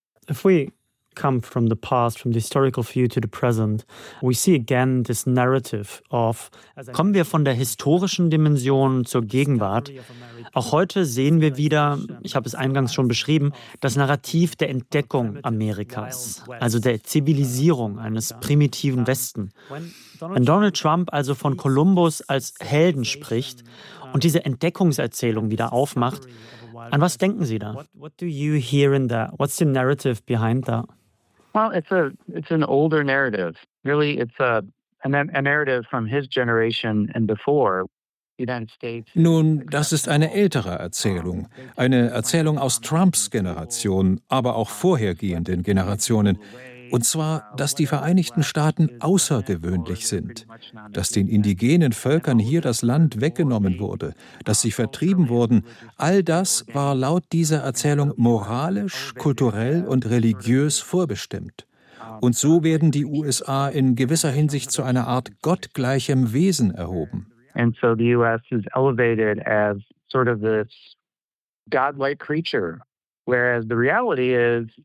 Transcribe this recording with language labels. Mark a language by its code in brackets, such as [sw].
[en] If we come from the past, from the historical view to the present, we see again this narrative of... [de] Kommen wir von der historischen Dimension zur Gegenwart. Auch heute sehen wir wieder, ich habe es eingangs schon beschrieben, das Narrativ der Entdeckung Amerikas, also der Zivilisierung eines primitiven Westen. Wenn Donald Trump also von Kolumbus als Helden spricht und diese Entdeckungserzählung wieder aufmacht, an was denken Sie da? [en] What do you hear in that? What's the narrative behind that? Well, it's an older narrative. Really, it's a narrative from his generation and before. [de] Nun, das ist eine ältere Erzählung. Eine Erzählung aus Trumps Generation, aber auch vorhergehenden Generationen. Und zwar, dass die Vereinigten Staaten außergewöhnlich sind, dass den indigenen Völkern hier das Land weggenommen wurde, dass sie vertrieben wurden. All das war laut dieser Erzählung moralisch, kulturell und religiös vorbestimmt. Und so werden die USA in gewisser Hinsicht zu einer Art gottgleichem Wesen erhoben. [en] And so the US is elevated as sort of this godlike creature. Whereas the reality is